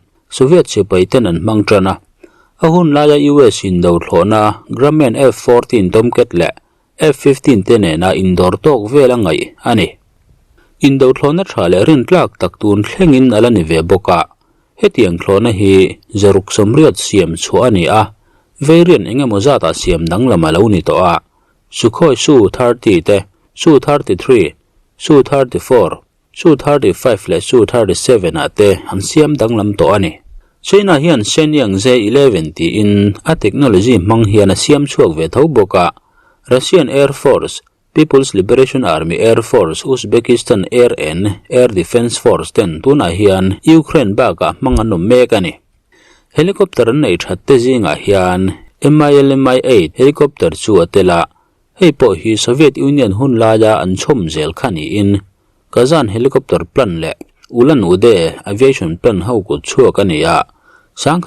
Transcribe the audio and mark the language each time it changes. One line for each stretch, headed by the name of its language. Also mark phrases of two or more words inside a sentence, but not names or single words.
Mizo: Soviet sipai ten an hmang tana a hun laia US in do thlawna Grumman F-14 Tomcat le F-15 te nena indor tok vela ngai ani in do thlawna tha le rin tlak tak tun thlengin ala ni ve boka hetiang thlawna hi zaruk somriat siam chu ani a variant engemaw zata siam danglama lo ni to a Sukhoi Su-30 te Su-33 Su-34 Su-35 le Su-37 ate an siam danglam to ani China hian Shenyang Z-11 ti in a technology mang hian a siam chuak ve tho boka Russian Air Force People's Liberation Army Air Force Uzbekistan RN Air Defense Force ten tuna hian Ukraine baka mang anom mek ani helicopter nei thatte zinga hian Mi-8 helicopter chu atela hei po hi Soviet Union hun laya an chom zel khani in Kazan helicopter plan le Ulan Ude aviation plan ho ku chuak ani a sangkha